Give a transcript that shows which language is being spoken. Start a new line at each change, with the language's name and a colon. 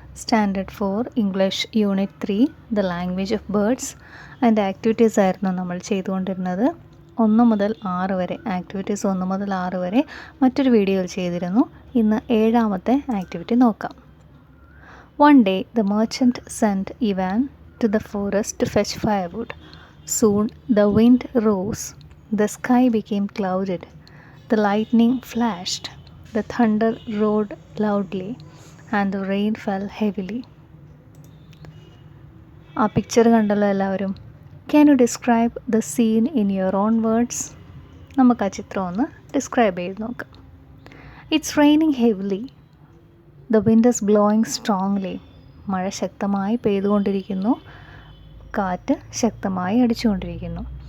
Malayalam: Standard 4 English unit 3 the language of birds അതിൻ്റെ activities ആയിരുന്നു നമ്മൾ ചെയ്തുകൊണ്ടിരുന്നത്. 1 മുതൽ 6 വരെ ആക്ടിവിറ്റീസ് 1 മുതൽ 6 വരെ മറ്റൊരു വീഡിയോയിൽ ചെയ്തിരുന്നു. ഇന്ന് 7ാമത്തെ ആക്ടിവിറ്റി നോക്കാം.
English: One day the merchant sent Ivan to the forest to fetch firewood. Soon the wind rose, the sky became clouded, the lightning flashed, the thunder roared loudly, and the rain fell heavily.
Malayalam: ആ picture കണ്ടല്ലോ എല്ലാവരും.
English: Can you describe the scene in your own words?
Malayalam: നമുക്ക് ആ ചിത്രം ഒന്ന് describe ചെയ്ത് നോക്കാം.
English: It's raining heavily. The wind is blowing strongly.
Malayalam: മഴ ശക്തമായി പെയ്തുകൊണ്ടിരിക്കുന്നു. കാറ്റ് ശക്തമായി അടിച്ചുകൊണ്ടിരിക്കുന്നു.